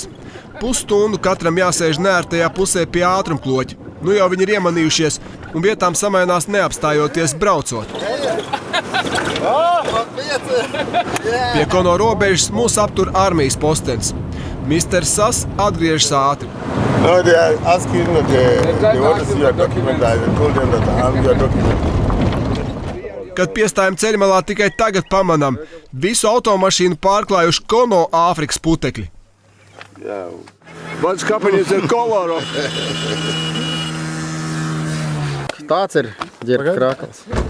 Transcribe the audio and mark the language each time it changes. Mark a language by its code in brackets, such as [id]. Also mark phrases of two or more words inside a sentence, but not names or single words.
[lv] Pusstundu katram jāsēž nērtajā pusē pie ātrumkloķa. Nu jau viņi ir iemanījušies un vietām samainās neapstājoties braucot. Pie Kono robežas mūs aptur armijas postenis. Misters Sass atgriežas ātri. [en] No, they are asking that they want to see your document. I told them that I have your document. [lv] Kad piestājam ceļmalā, tikai tagad pamanām visu automašīnu pārklājuši Kono Āfrikas putekļi. Tāds ir Ģirta krākls.